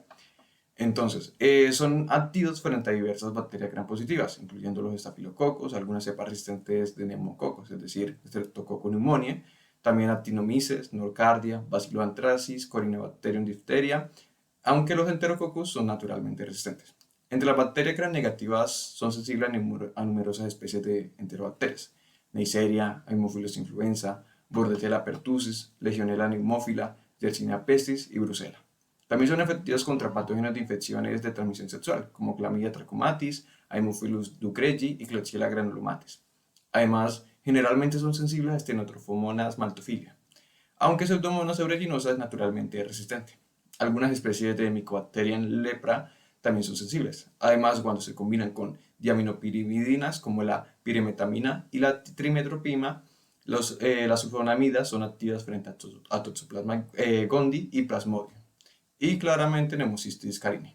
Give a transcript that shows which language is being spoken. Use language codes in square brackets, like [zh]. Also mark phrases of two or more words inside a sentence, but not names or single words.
[es] Entonces, son activos frente a diversas bacterias gram positivas, incluyendo los estafilococos, algunas cepas resistentes de neumococos, es decir, Streptococcus pneumoniae, también Actinomyces, Nocardia, Bacilloanthracis, Corynebacterium diphtheria, aunque los enterococos son naturalmente resistentes. Entre las bacterias gram negativas son sensibles a numerosas especies de enterobacterias: Neisseria, Haemophilus influenza, Bordetella pertussis, Legionella pneumophila, Yersinia pestis y Brucella. También son efectivas contra patógenos de infecciones de transmisión sexual, como Chlamydia trachomatis, Haemophilus ducreyi y Klebsiella granulomatis. Además, generalmente son sensibles a Stenotrophomonas maltophilia, aunque Pseudomonas aeruginosa es naturalmente resistente. Algunas especies de Mycobacterium lepra también son sensibles. Además, cuando se combinan con diaminopirimidinas como la pirimetamina y la trimetoprim, las sulfonamidas son activas frente a Toxoplasma gondii y Plasmodium, y claramente Pneumocystis carinii.